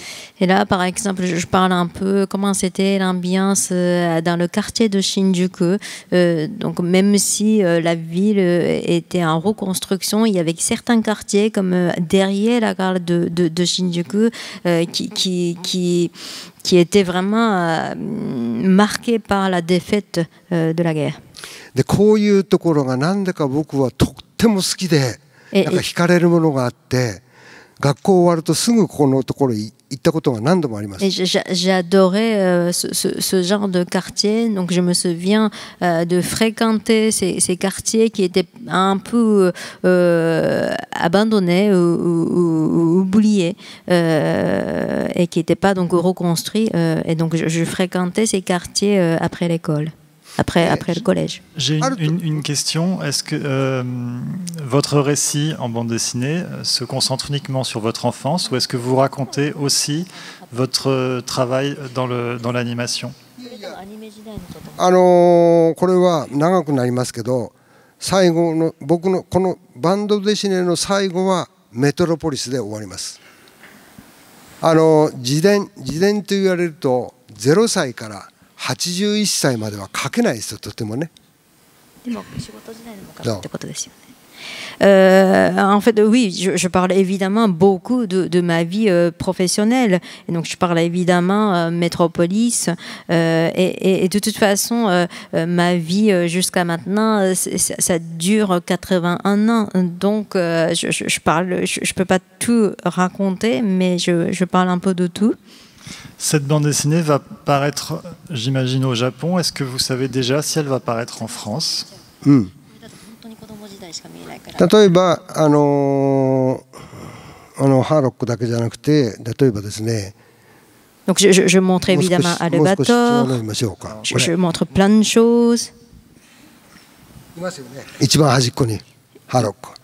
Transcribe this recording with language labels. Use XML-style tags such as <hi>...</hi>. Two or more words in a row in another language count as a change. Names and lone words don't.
<fr>Et là, par exemple, je parle un peu comment c'était l'ambiance dans le quartier de Shinjuku. Donc, même si la ville était en reconstruction, il y avait certains quartiers comme derrière la gare de Shinjuku qui étaient vraiment marqués par la défaite de la guerre.</fr> <ja>でこういうところがなんでか僕はとっても好きで、なんか惹かれるものがあって、学校終わるとすぐここのところ行ったことが何度もあります。</ja> <fr>J'adorais ce genre de quartier, donc je me souviens de fréquenter ces quartiers qui étaient un peu abandonnés ou oubliés et qui n'étaient pas donc reconstruits. Et donc je fréquentais ces quartiers après l'école. Après le collège. J'ai une question. Est-ce que votre récit en bande dessinée se concentre uniquement sur votre enfance ou est-ce que vous racontez aussi votre travail dans l'animation?</fr> <ja>これは長くなりますけど、最後の僕のこのバンドデシネの最後はメトロポリスで終わります。自伝と言われると0歳から81歳までは書けないですよ、とてもね。でも仕事時代のも書くってことですよね。</ja> <fr>En fait, oui, je parle évidemment beaucoup de ma vie professionnelle. Et donc, je parle évidemment Métropolis. Et de toute façon, ma vie jusqu'à maintenant, ça dure 81 ans. Donc, je peux pas tout raconter, mais je parle un peu de tout. Cette bande dessinée va paraître, j'imagine, au Japon. Est-ce que vous savez déjà si elle va paraître en France?</fr> <ja>例えばハーロックだけじゃなくて、例えばですね。</ja> <fr>Donc je montre évidemment Albator. Je montre plein de choses.</fr> <ja>一番端っこにハーロック。</ja>